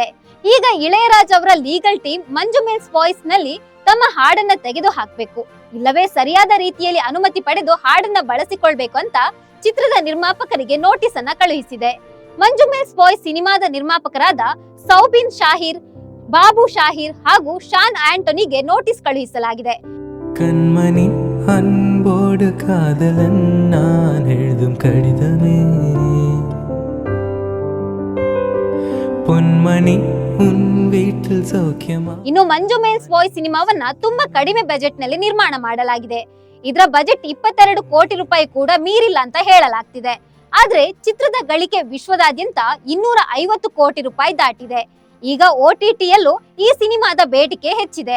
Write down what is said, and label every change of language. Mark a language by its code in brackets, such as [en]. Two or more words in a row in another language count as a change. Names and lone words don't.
[kn] ಈಗ ಇಳಯರಾಜ್ ಅವರ ಲೀಗಲ್ ಟೀಮ್ ಮಂಜು ಮೆಲ್ಸ್ ಬಾಯ್ಸ್ ನಲ್ಲಿ ತಮ್ಮ ಹಾಡನ್ನ ತೆಗೆದು ಹಾಕ್ಬೇಕು, ಇಲ್ಲವೇ ಸರಿಯಾದ ರೀತಿಯಲ್ಲಿ ಅನುಮತಿ ಪಡೆದು ಹಾಡನ್ನ ಬಳಸಿಕೊಳ್ಬೇಕು ಅಂತ ಚಿತ್ರದ ನಿರ್ಮಾಪಕರಿಗೆ ನೋಟಿಸ್ ಅನ್ನ ಕಳುಹಿಸಿದೆ. ಮಂಜು ಮೆಲ್ಸ್ ಬಾಯ್ಸ್ ಸಿನಿಮಾದ ನಿರ್ಮಾಪಕರಾದ ಸೌಬಿನ್ ಶಾಹಿರ್, ಬಾಬು ಶಾಹಿರ್ ಹಾಗೂ ಶಾನ್ ಆಂಟೋನಿಗೆ ನೋಟಿಸ್ ಕಳುಹಿಸಲಾಗಿದೆ. [ta] கண்மணி அன்போடு காதலன் நான் எழுதும் கடிதமே. பொன்மணி உன் வீட்டில் சௌக்கியமா. [kn] ಇನ್ನು ಮಂಜು ಮೇನ್ಸ್ ಬಾಯ್ ಸಿನಿಮಾವನ್ನ ತುಂಬಾ ಕಡಿಮೆ ಬಜೆಟ್ ನಲ್ಲಿ ನಿರ್ಮಾಣ ಮಾಡಲಾಗಿದೆ. ಇದರ ಬಜೆಟ್ 22 ಕೋಟಿ ರೂಪಾಯಿ ಕೂಡ ಮೀರಿಲ್ಲ ಅಂತ ಹೇಳಲಾಗ್ತಿದೆ. ಆದ್ರೆ ಚಿತ್ರದ ಗಳಿಕೆ ವಿಶ್ವದಾದ್ಯಂತ 250 ಕೋಟಿ ರೂಪಾಯಿ ದಾಟಿದೆ. ಈಗ OTTಯಲ್ಲೂ ಈ ಸಿನಿಮಾದ ಬೇಡಿಕೆ ಹೆಚ್ಚಿದೆ.